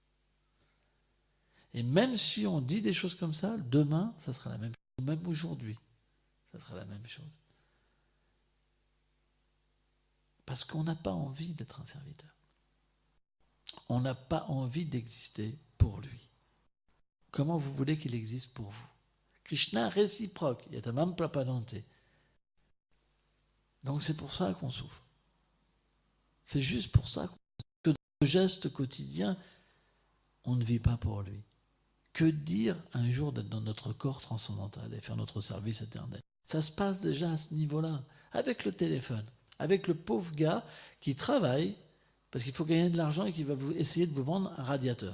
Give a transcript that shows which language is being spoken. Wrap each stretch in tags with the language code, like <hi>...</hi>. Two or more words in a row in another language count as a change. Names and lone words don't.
<fr>Et même si on dit des choses comme ça, demain, ça sera la même chose. Même aujourd'hui, ça sera la même chose. Parce qu'on n'a pas envie d'être un serviteur. On n'a pas envie d'exister pour lui. Comment vous voulez qu'il existe pour vous? Krishna réciproque,</fr> <sa>यतमम् प्रपदन्ते.</sa> <fr>Donc c'est pour ça qu'on souffre. C'est juste pour ça que dans nos gestes quotidiens, on ne vit pas pour lui. Que dire un jour d'être dans notre corps transcendantal et faire notre service éternel? Ça se passe déjà à ce niveau-là, avec le téléphone, avec le pauvre gars qui travaille parce qu'il faut gagner de l'argent et qui va essayer de vous vendre un radiateur.</fr>